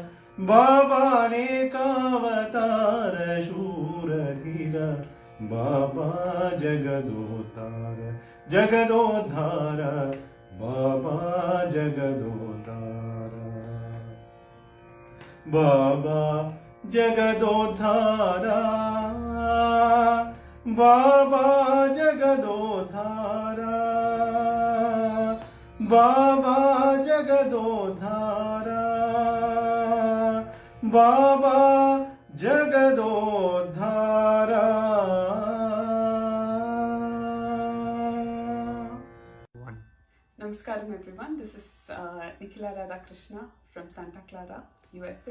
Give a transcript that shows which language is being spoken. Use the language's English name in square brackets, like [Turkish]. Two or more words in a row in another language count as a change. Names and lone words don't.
[Sanskrit] ಬಾಬಾನೇಕಾವತಾರ ಶೂರಧೀರ ಬಾಬಾ ಜಗದೋದ್ಧಾರ ಜಗದೋದ್ಧಾರ ಬಾಬಾ ಜಗದೋದ್ಧಾರ ಬಾಬಾ ಜಗದೋದ್ಧಾರ ಬಾಬಾ ಜಗದೋದ್ಧಾರ ಬಾಬಾ ಜಗದೋದ್ಧಾರ ಬಾಬಾ ಜಗದೋದ್ಧಾರ [English] Namaskaram everyone, this is Nikhila Radhakrishna from Santa Clara, USA.